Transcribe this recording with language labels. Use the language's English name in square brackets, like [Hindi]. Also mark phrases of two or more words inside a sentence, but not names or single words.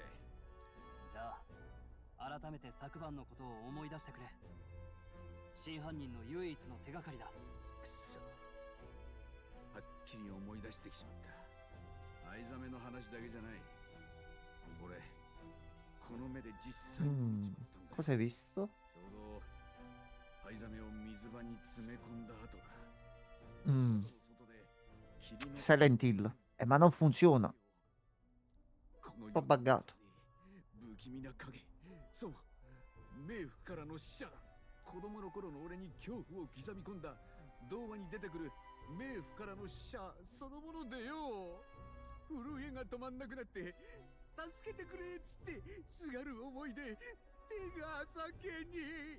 [Japanese] じゃあ改めて昨晩のことを思い出してくれ。真犯人の唯一の手がかりだ。くそ。はっきり思い出してきちまった。藍ザメの話だけじゃない。俺、この目で実際に見ちまったんだ。 [Italian] Cosa hai visto? [Japanese] ちょうど藍ザメを水場に詰め込んだ後だ。外で霧の [Italian] Silent Hill. Ma non funziona. [Japanese] この [Italian] Un po' buggato. [Japanese] 不気味な影。そう。冥府からの使者だ。子供の頃の俺に恐怖を刻み込んだ動画に出てくる冥府からの使者そのものでよ。震えが止まんなくなって助けてくれっつってすがる思いで手が酒に。